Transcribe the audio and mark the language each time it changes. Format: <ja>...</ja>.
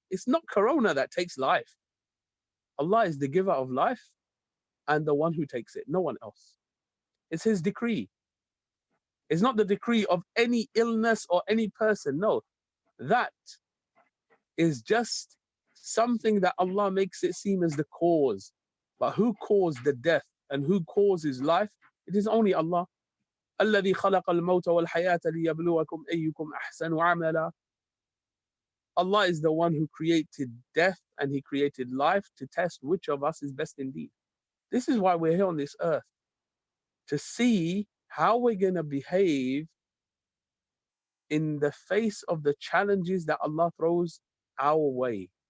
<en>It's not corona that takes life. Allah is the giver of life and the one who takes it, no one else. It's His decree. It's not the decree of any illness or any person. No, that is just something that Allah makes it seem as the cause. But who caused the death and who causes life? It is only Allah.</en> <ar>الذي خلق الموت والحياة ليبلوكم أيكم أحسن عملا.</ar> <en>Allah is the one who created death and He created life to test which of us is best indeed. This is why we're here on this earth, to see how we're going to behave in the face of the challenges that Allah throws our way.</en>